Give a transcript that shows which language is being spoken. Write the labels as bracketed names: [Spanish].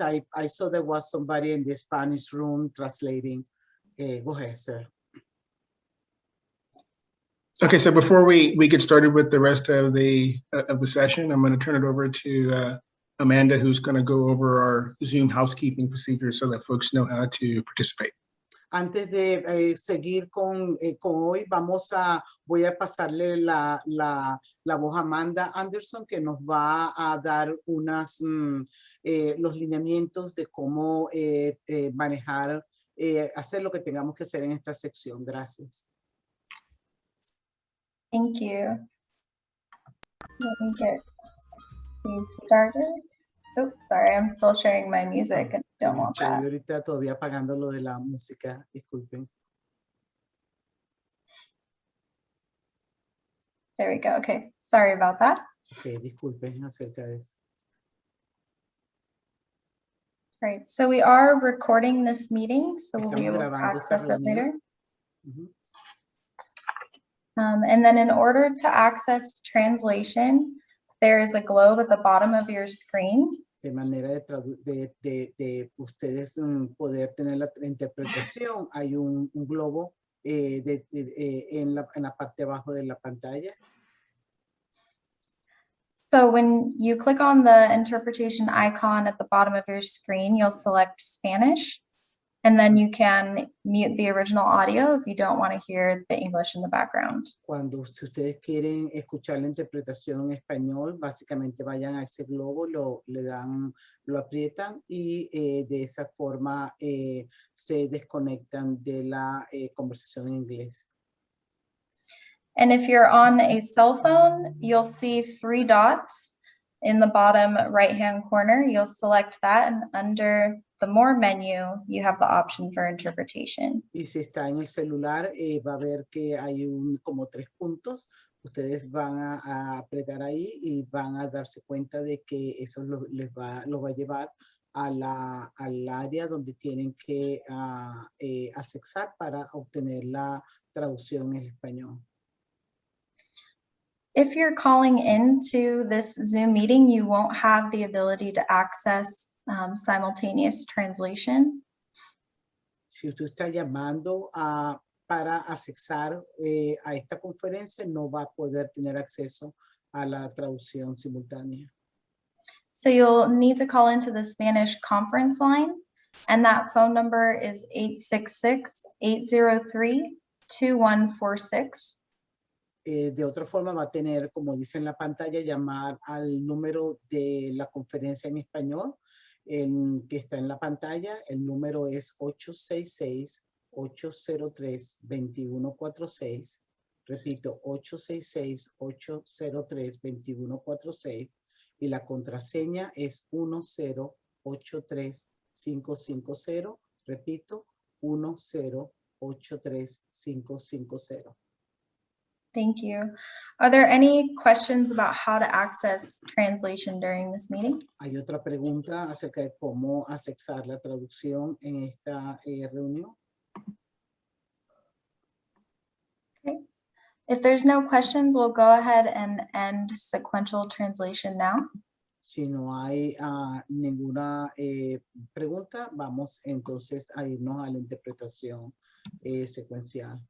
[English] I saw there was somebody in the Spanish room translating. Go ahead, sir. Okay, so before we get started with the rest of the session, I'm going to turn it over to Amanda, who's going to go over our Zoom housekeeping procedures so that folks know how to participate. [Spanish] Antes de seguir con hoy, voy a pasarle la voz a Amanda Anderson, que nos va a dar los lineamientos de cómo manejar, hacer lo que tengamos que hacer en esta sección. Gracias. [English] Thank you. Let me get these started. Oops, sorry, I'm still sharing my music and don't want that. [Spanish] Ahorita todavía apagando lo de la música, disculpen. [English] There we go. Okay, sorry about that. [Spanish] Okay, disculpen acerca de eso. [English] Right, so we are recording this meeting, so we'll be able to access it later. And then in order to access translation, there is a globe at the bottom of your screen. [Spanish] De manera de ustedes poder tener la interpretación, hay un globo en la parte abajo de la pantalla. [English] So when you click on the interpretation icon at the bottom of your screen, you'll select Spanish, and then you can mute the original audio if you don't want to hear the English in the background. [Spanish] Si ustedes quieren escuchar la interpretación en español, básicamente vayan a ese globo, lo aprietan y de esa forma se desconectan de la conversación en inglés. [English] And if you're on a cell phone, you'll see 3 dots in the bottom right-hand corner. You'll select that, and under the More menu, you have the option for interpretation. [Spanish] Y si está en el celular, va a ver que hay como 3 puntos. Ustedes van a apretar ahí y van a darse cuenta de que eso los va a llevar al área donde tienen que accesar para obtener la traducción en español. [English] If you're calling into this Zoom meeting, you won't have the ability to access simultaneous translation. [Spanish] Si usted está llamando para accesar a esta conferencia, no va a poder tener acceso a la traducción simultánea. [English] So you'll need to call into the Spanish conference line, and that phone number is 866-803-2146. [Spanish] De otra forma va a tener, como dice en la pantalla, llamar al número de la conferencia en español que está en la pantalla. El número es 866-803-2146. Repito, 866-803-2146. Y la contraseña es 1083550. Repito, 1083550. [English] Thank you. Are there any questions about how to access translation during this meeting? [Spanish] ¿Hay otra pregunta acerca de cómo accesar la traducción en esta reunión? [English] Okay. If there's no questions, we'll go ahead and end sequential translation now. [Spanish] Si no hay ninguna pregunta, vamos entonces a irnos a la interpretación secuencial.